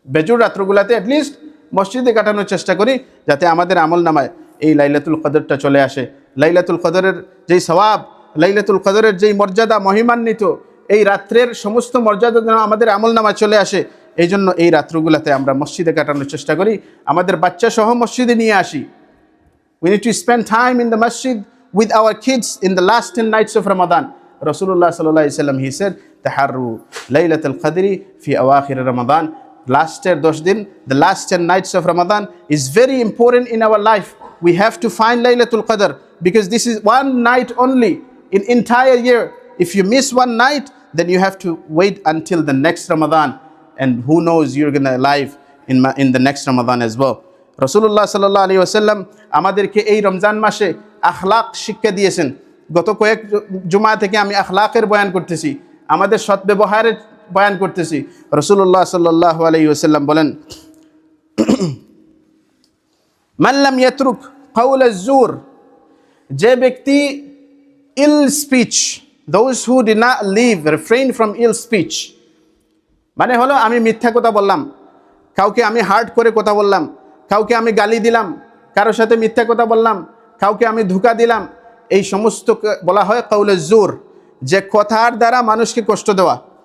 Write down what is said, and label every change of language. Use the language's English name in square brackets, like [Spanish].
[Bangla] বেজুর রাত্রগুলাতে at least মসজিদে কাটানোর চেষ্টা করি, যাতে আমাদের আমলনামায় এই লাইলাতুল কদরটা চলে আসে। লাইলাতুল কদরের যেই সওয়াব, লাইলাতুল কদরের যেই মর্যাদা মহিমান্বিত, এই রাত্রের সমস্ত মর্যাদা যেন আমাদের আমলনামায় চলে আসে, এই জন্য এই রাত্রগুলাতে আমরা মসজিদে কাটানোর চেষ্টা করি। আমাদের বাচ্চা সহ মসজিদে নিয়ে আসি। [English] We need to spend time in the masjid with our kids in the last 10 nights of Ramadan. Rasulullah sallallahu alaihi wasallam, he said, [Arabic] taharru laylatul qadri fi awakhir Ramadan. [English] Last 10 din, the last 10 nights of Ramadan is very important in our life. We have to find Laylatul Qadr, because this is one night only in entire year. If you miss one night, then you have to wait until the next Ramadan, and who knows, you're going to live in the next Ramadan as well. [Bangla] রাসূলুল্লাহ সাল্লাল্লাহু আলাইহি ওয়াসাল্লাম আমাদেরকে এই রমজান মাসে আখলাক শিক্ষা দিয়েছেন। গত কয়েক জুমা থেকে আমি আখলাকের বয়ান করতেছি, আমাদের সৎ ব্যবহারের বয়ান করতেছি। রাসূলুল্লাহ সাল্লাল্লাহু আলাইহি ওয়াসাল্লাম বলেন, [Arabic] মান লাম ইয়াতরুক কাউল আয-যুর, [Bangla] যে ব্যক্তি ইল speech, [English] those who did not refrain from ill speech, [Bangla] মানে হলো আমি মিথ্যা কথা বললাম, কাউকে আমি হার্ট করে কথা বললাম, কাউকে আমি গালি দিলাম, কারোর সাথে মিথ্যা কথা বললাম, কাউকে আমি ধোঁকা দিলাম, এই সমস্ত বলা হয় কাউলে জোর, যে কথার দ্বারা মানুষকে কষ্ট দেওয়া,